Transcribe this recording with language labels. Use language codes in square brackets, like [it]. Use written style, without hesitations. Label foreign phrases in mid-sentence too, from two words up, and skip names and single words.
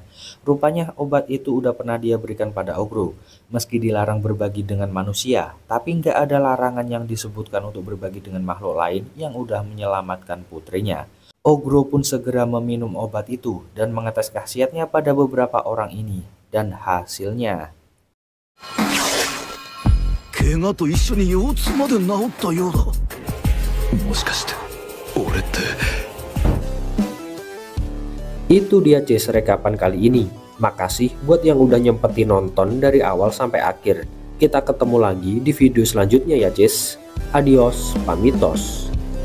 [id] Rupanya obat itu udah pernah dia berikan pada Ogro. Meski dilarang berbagi dengan manusia, tapi nggak ada larangan yang disebutkan untuk berbagi dengan makhluk lain yang udah menyelamatkan putrinya. Ogro pun segera meminum obat itu dan mengetes khasiatnya pada beberapa orang ini. Dan hasilnya, [ja] 怪我と一緒に腰痛まで治ったようだ。もしかして俺って。 [id] Itu dia Jess rekapan kali ini. Makasih buat yang udah nyempetin nonton dari awal sampai akhir. Kita ketemu lagi di video selanjutnya ya Jess. Adios, pamitos.